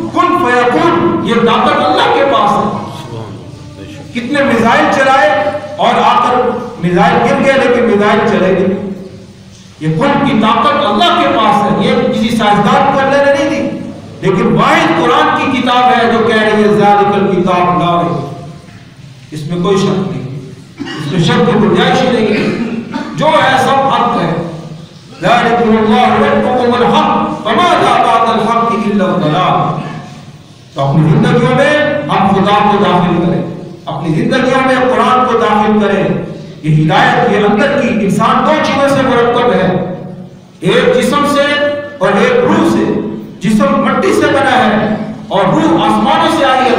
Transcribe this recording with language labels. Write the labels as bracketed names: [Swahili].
[Urdu] کن فیکون یہ طاقت اللہ کے پاس ہے. کتنے میزائل چلائے اور آ کر میزائل گر گئے لیکن میزائل چلے گئے. یہ کن کی طاقت اللہ کے پاس ہے. یہ کسی سائنسدان کو اللہ نے نہیں دی، لیکن واحد قرآن کی کتاب ہے جو کہہ رہی ہے [Arabic] ذالک الکتاب لا ریب. [Urdu] اس میں کوئی شک نہیں، اس میں شک کی گنجائش نہیں ہے. جو ہے سب حق ہے. [Arabic] ذالکم اللہ ربکم الحق فماذا بعد الحق الا الضلال. [Urdu] تو اپنی زندگیوں میں ہم خدا کو داخل کریں، اپنی زندگیوں میں قرآن کو داخل کریں. یہ ہدایت یہ اندر کی انسان دو چیزوں سے مرکب ہے، ایک جسم سے اور ایک روح سے. جسم مٹی سے بنا ہے اور روح آسمانوں سے آئی ہے.